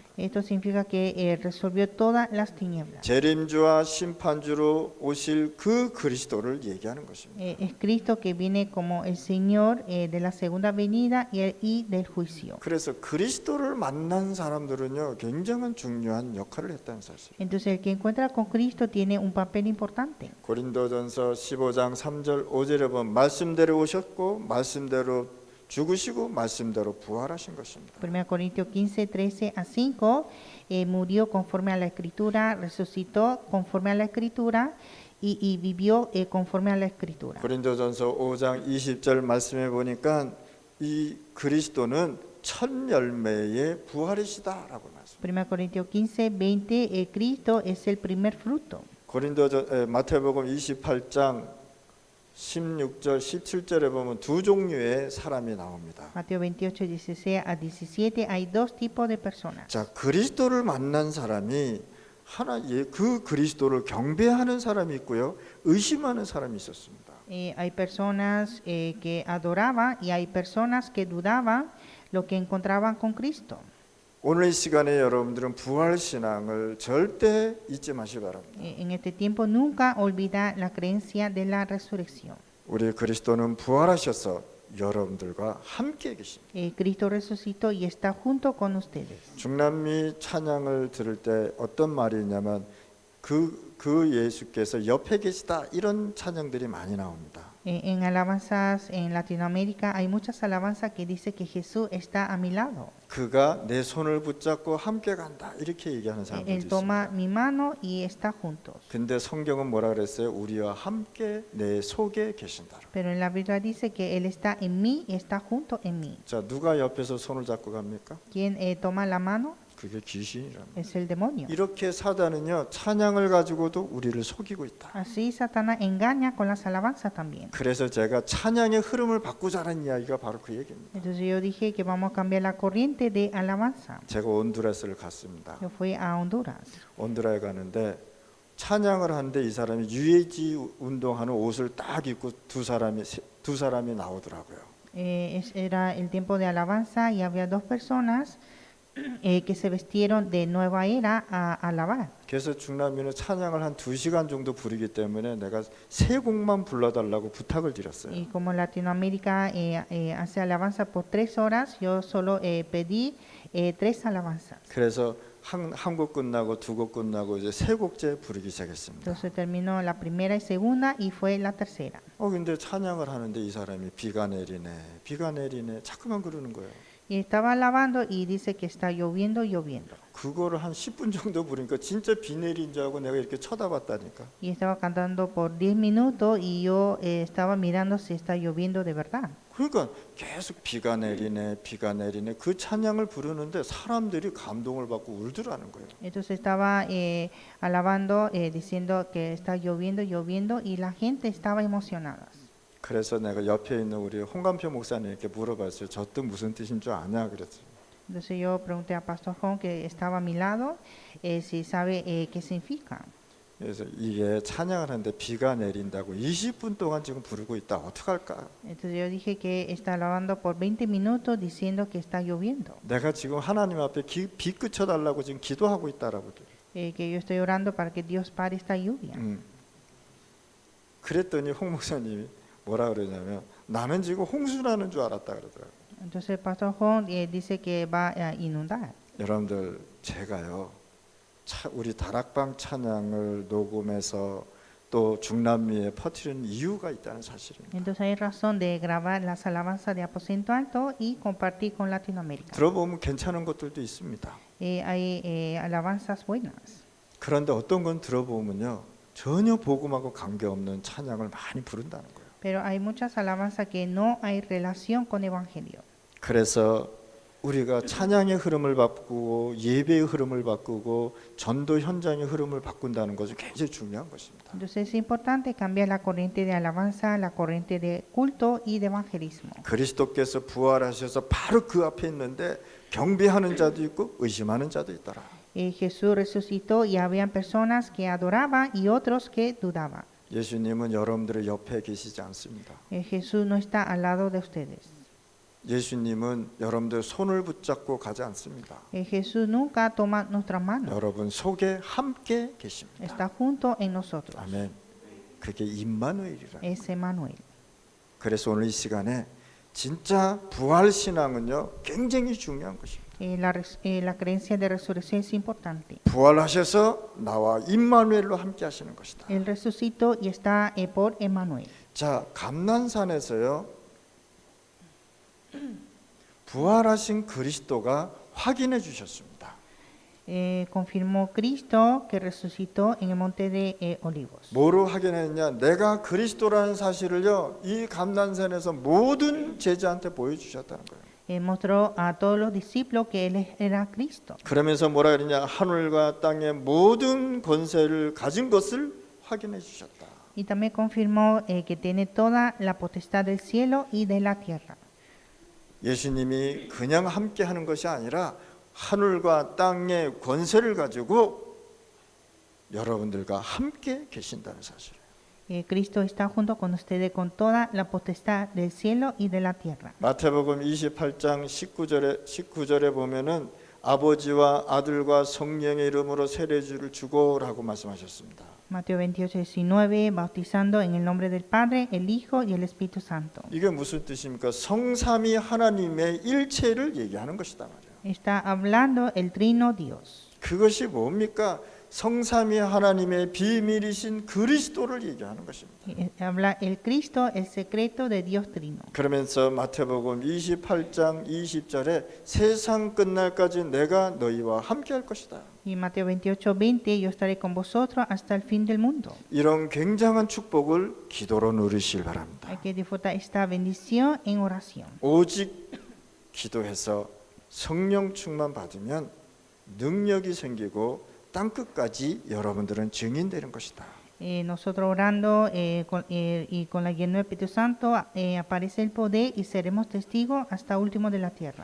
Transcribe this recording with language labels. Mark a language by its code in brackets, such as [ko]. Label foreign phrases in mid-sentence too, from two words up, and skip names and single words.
[es] Esto significa que resolvió todas las tinieblas. [ko] 재림주와 심판주로 오실 그 그리스도를 얘기하는 것입니다. [es] Es Cristo que viene como el Señor de la segunda venida y del juicio. [ko] 그래서 그리스도를 만난 사람들은요, 굉장한 중요한 역할을 했다는 사실. [es] Entonces el que encuentra con Cristo tiene un papel importante. [ko] 고린도전서 15장 3절 5절에 보면 말씀대로 오셨고 말씀대로 죽으시고 말씀대로 부활하신 것입니다. [es] 1 Corintios 15, 13 a 5, murió conforme a la Escritura, resucitó conforme a la Escritura y vivió conforme a la Escritura. [ko] 고린도전서 5장 20절 말씀해 보니까 이 그리스도는 첫 열매의 부활이시다라고 말씀. [es] 1 Corintios 15, 20, Cristo es el primer fruto. [ko] 마태복음 28장 16절 17절에 보면 두 종류의 사람이 나옵니다. [es] Mateo 28, 16 a 17 hay dos tipos de personas. [ko] 자, 그리스도를 만난 사람이 그 그리스도를 경배하는 사람이 있고요, 의심하는 사람이 있었습니다. [es] Hay personas que adoraban y hay personas que dudaban lo que encontraban con Cristo. [ko] 오늘 이 시간에 여러분들은 부활 신앙을 절대 잊지 마시기 바랍니다. [es] En este tiempo nunca olvida la creencia de la resurrección. [ko] 우리 그리스도는 부활하셔서 여러분들과 함께 계십니다. [es] Cristo resucitó y está junto con ustedes. [ko] 중남미 찬양을 들을 때 어떤 말이 있냐면 그 예수께서 옆에 계시다, 이런 찬양들이 많이 나옵니다. [es] En alabanzas en Latinoamérica hay muchas alabanzas que dice que Jesús está a mi lado. [ko] 그가 내 손을 붙잡고 함께 간다, 이렇게 얘기하는 사람들이 [es] Él toma [ko] 있습니다. [es] mi mano y está juntos. [ko] 근데 성경은 뭐라 그랬어요? 우리와 함께 내 속에 계신다. [es] Pero en la Biblia dice que Él está en mí y está junto en mí. [ko] 자, 누가 옆에서 손을 잡고 갑니까? [es] ¿Quién toma la mano? [ko] 그게 귀신이랍니다. [es] Es el demonio. [ko] 이렇게 사단은요, 찬양을 가지고도 우리를 속이고 있다. [es] Así Satanás engaña con las alabanzas también. [ko] 그래서 제가 찬양의 흐름을 바꾸자는 이야기가 바로 그 얘기입니다. [es] Entonces yo dije que vamos a cambiar la corriente de alabanza. [ko] 제가 온두라스를 갔습니다. [es] Yo fui a Honduras. [ko] 온두라에 가는데 찬양을 하는데 이 사람이 UAG 운동하는 옷을 딱 입고 두 사람이 나오더라고요. [es] Era el tiempo de alabanza y había dos personas que se vistieron de nueva era a alabar. [ko] 그래서 중남미는 찬양을 한 2시간 정도 부르기 때문에 내가 3곡만 불러달라고 부탁을 드렸어요. [es] Y como Latinoamérica hace alabanza por 3 horas, yo solo pedí 3 alabanzas. [ko] 그래서 한 곡 끝나고 2곡 끝나고 이제 3곡째 부르기 시작했습니다. [es] Entonces terminó la primera y segunda y fue la tercera. [ko] 근데 찬양을 하는데 이 사람이 비가 내리네 자꾸만 그러는 거예요. [es] Y estaba alabando y dice que está lloviendo. [ko] 그거를 한 10분 정도 부르니까 진짜 비 내린 줄 알고 내가 이렇게 쳐다봤다니까. [es] Y estaba cantando por 10 minutos y yo estaba mirando si está lloviendo de verdad. [ko] 그러니까 계속 비가 내리네 그 찬양을 부르는데 사람들이 감동을 받고 울더라는 거예요. [es] Entonces estaba alabando, diciendo que está lloviendo y la gente estaba emocionada. [ko] 그래서 내가 옆에 있는 우리 홍감표 목사님께 물어봤어요. 저 뜻 무슨 뜻인 줄 아냐 그랬어요. [es] Entonces yo pregunté a Pastor Juan que estaba a mi lado si sabe qué significa. [ko] 그래서 이게 찬양을 하는데 비가 내린다고 20분 동안 지금 부르고 있다. 어떡할까? [es] Entonces yo dije que está alabando por 20 minutos diciendo que está lloviendo. [ko] 내가 지금 하나님 앞에 비 그쳐달라고 지금 기도하고 있다라고. [es] Que yo estoy orando para que Dios pare esta lluvia. [ko] 그랬더니 홍 목사님이 뭐라 그러냐면 나는 지금 홍수 나는 줄 알았다 그러더라고요. [es] Entonces el Pastor Juan dice que va a inundar. [ko] 여러분들 제가요 우리 다락방 찬양을 녹음해서 또 중남미에 퍼뜨리는 이유가 있다는 사실입니다. [es] Entonces hay razón de grabar las alabanzas de Aposento Alto y compartir con Latinoamérica. [ko] 들어보면 괜찮은 것들도 있습니다. [es] Hay alabanzas buenas, [ko] 그런데 어떤 건 들어보면요 전혀 복음하고 관계없는 찬양을 많이 부른다는 거예요. [es] pero hay muchas alabanzas que no hay relación con Evangelio. [ko] 그래서 우리가 찬양의 흐름을 바꾸고 예배의 흐름을 바꾸고 전도 현장의 흐름을 바꾼다는 것은 굉장히 중요한 것입니다. [es] Entonces es importante cambiar la corriente de alabanza, la corriente de culto y de evangelismo. [ko] 그리스도께서 부활하셔서 바로 그 앞에 있는데 경배하는 자도 있고 의심하는 자도 있더라. [es] Jesús resucitó y habían personas que adoraban y otros que dudaban. [ko] 예수님은 여러분들의 옆에 계시지 않습니다. [es] Jesús no está al lado de ustedes. [ko] 예수님은 여러분들 손을 붙잡고 가지 않습니다. [es] Jesús nunca toma nuestras manos. [ko] 여러분 속에 함께 계십니다. [es] Está junto en nosotros. [ko] 아멘. 그게 임마누엘이라. [es] Es Emmanuel. [ko] 그래서 오늘 이 시간에 진짜 부활 신앙은요 굉장히 중요한 것입니다. [es] La creencia de resurrección es importante. [ko] 부활하셔서 나와 임마누엘로 함께 하시는 것이다. [es] Él resucitó y está por Emmanuel. [ko] 자, 감난산에서요 부활하신 그리스도가 확인해 주셨습니다. [es] Confirmó Cristo que resucitó en el monte de Olivos. [ko] 뭐로 확인했냐? 내가 그리스도라는 사실을요 이 감난산에서 모든 제자한테 보여주셨다는 거예요. [es] Mostró a todos los discípulos que él era Cristo. [ko] 그러면서 뭐라 그러냐? 하늘과 땅의 모든 권세를 가진 것을 확인해 주셨다. [es] Y también confirmó que tiene toda la potestad del cielo y de la tierra. [ko] 예수님이 그냥 함께 하는 것이 아니라 하늘과 땅의 권세를 가지고 여러분들과 함께 계신다는 사실이에요. [es] Cristo está junto con ustedes con toda la potestad del cielo y de la tierra. [ko] 마태복음 28장 19절에 보면은 아버지와 아들과 성령의 이름으로 세례주를 주고라고 말씀하셨습니다. [es] Mateo 28:19, bautizando en el nombre del Padre, el Hijo y el Espíritu Santo. [ko] 이게 무슨 뜻입니까? 성삼위 하나님의 일체를 얘기하는 것이다 말이에요. [es] Está hablando el Trino Dios. [ko] 그것이 뭡니까? 성삼위 하나님의 비밀이신 그리스도를 얘기하는 것입니다. [es] Habla el Cristo, el secreto de Dios Trino. [ko] 그러면서 마태복음 28장 20절에 세상 끝날까지 내가 너희와 함께 할 것이다. [es] Y Mateo 28:20, yo estaré con vosotros hasta el fin del mundo. [ko] 이런 굉장한 축복을 기도로 누리시길 바랍니다. [es] Hay que disfrutar esta bendición en oración. [ko] 오직 기도해서 성령 충만 받으면 능력이 생기고 땅 끝까지 여러분들은 증인되는 것이다. [es] Nosotros orando y con la guía del Espíritu Santo aparece el poder y seremos testigos hasta último de la tierra.